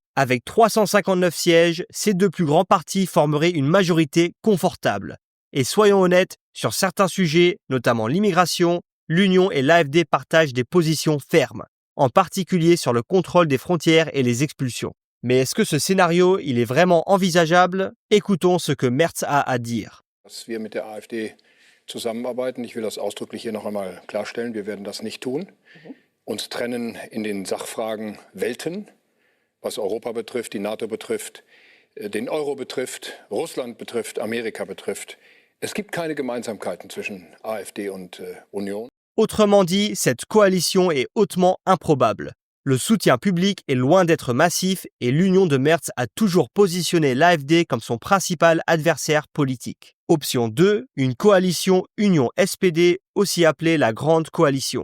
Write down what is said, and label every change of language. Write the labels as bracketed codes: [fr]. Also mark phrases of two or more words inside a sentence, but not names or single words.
[fr] Avec 359 sièges, ces deux plus grands partis formeraient une majorité confortable. Et soyons honnêtes, sur certains sujets, notamment l'immigration, l'Union et l'AfD partagent des positions fermes, en particulier sur le contrôle des frontières et les expulsions. Mais est-ce que ce scénario, il est vraiment envisageable? Écoutons ce que Merz a à dire. [de] Dass wir mit der AfD zusammenarbeiten. Ich will das ausdrücklich hier noch einmal klarstellen. Wir werden das nicht tun. Uns trennen in den Sachfragen Welten, was Europa betrifft, die NATO betrifft, den Euro betrifft, Russland betrifft, Amerika betrifft. Es gibt keine Gemeinsamkeiten zwischen AfD und Union. [fr] Autrement dit, cette coalition est hautement improbable. Le soutien public est loin d'être massif et l'union de Merz a toujours positionné l'AfD comme son principal adversaire politique. Option 2, une coalition Union-SPD, aussi appelée la Grande Coalition.